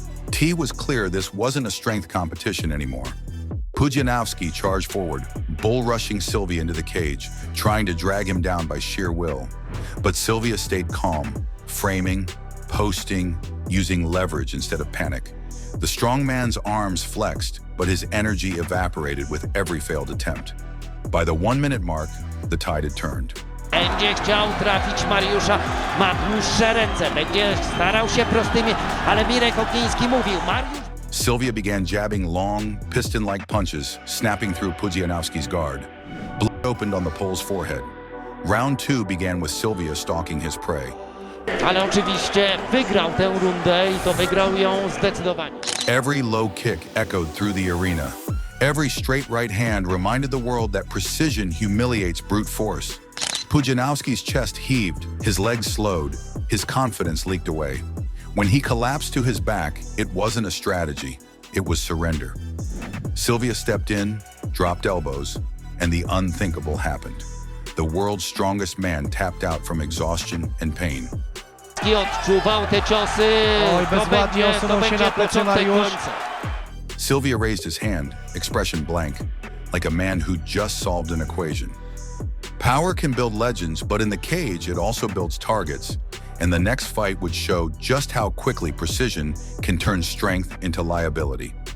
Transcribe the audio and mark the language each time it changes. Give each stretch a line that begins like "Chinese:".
English: T was clear this wasn't a strength competition anymore. Pudzianowski charged forward, bull-rushing Sylvia into the cage, trying to drag him down by sheer will. But Sylvia stayed calm, framing, posting, using leverage instead of panic. The strong man's arms flexed, but his energy evaporated with every failed attempt. By the 1-minute mark, the tide had turned.
Polish: Będzie chciał trafić Mariusza, ma dłuższe ręce, będzie starał się prostymi, ale Mirek Ogiński mówił, Mariusz...
English: Sylvia began jabbing long, piston-like punches, snapping through Pudzianowski's guard. Blood opened on the Pole's forehead. Round 2 began with Sylvia stalking his prey.
Polish: Ale oczywiście wygrał tę rundę i to wygrał ją zdecydowanie.
English: Every low kick echoed through the arena. Every straight right hand reminded the world that precision humiliates brute force. Pudzianowski's chest heaved, his legs slowed, his confidence leaked away. When he collapsed to his back, it wasn't a strategy, it was surrender. Sylvia stepped in, dropped elbows, and the unthinkable happened. The world's strongest man tapped out from exhaustion and pain.
Polish: Odczuwał te ciosy, to będzie początek końca.
English: Sylvia raised his hand, expression blank, like a man who just solved an equation. Power can build legends, but in the cage, it also builds targets. And the next fight would show just how quickly precision can turn strength into liability.